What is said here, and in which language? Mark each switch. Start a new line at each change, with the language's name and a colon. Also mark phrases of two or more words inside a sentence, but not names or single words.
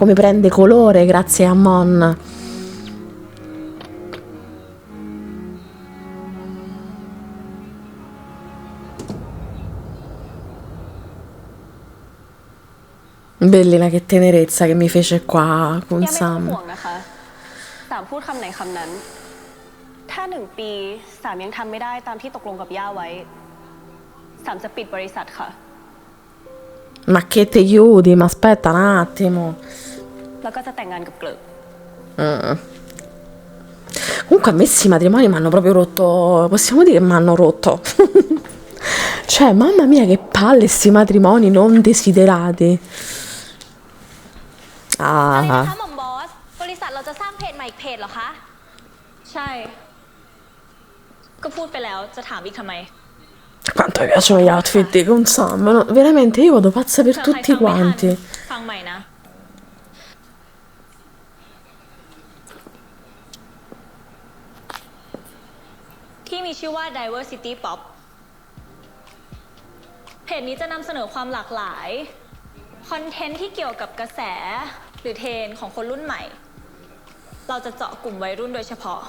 Italian: Come prende colore grazie a Mon. Bellina, che tenerezza che mi fece qua con
Thai: ย่าไม่ต้อง Sam. ห่วงนะคะสามพูดคำไหนคำนั้น ถ้า1 ปีสามยังทำไม่ได้ตามที่ตกลงกับย่าไว้สามจะปิดบริษัทค่ะ
Italian: Ma che te chiudi? Ma aspetta un attimo.
Thai: แล้วก็จะแต่งงานกับเกลิก
Italian: Comunque a me sti matrimoni mi hanno proprio rotto. Possiamo dire che mi hanno rotto. Cioè, mamma mia, che palle sti matrimoni non desiderati.
Thai: อะไรนะ Ah. คะหม่อมบอส บริษัทเราจะสร้างเพจใหม่อีกเพจเหรอคะ ใช่ ก็พูดไปแล้วจะถามอีกทำไม
Italian: Quanto mi piacciono gli outfit con Sam. No, veramente io vado pazza per
Thai: เผื่อใคร
Italian: tutti
Thai: ฟังไม่ทัน
Italian: quanti.
Thai: ฟังใหม่นะ ที่มีชื่อว่า Diversity Pop เพจนี้จะนำเสนอความหลากหลาย คอนเทนต์ที่เกี่ยวกับกระแสหรือเทรนด์ของคนรุ่นใหม่ เราจะเจาะกลุ่มวัยรุ่นโดยเฉพาะ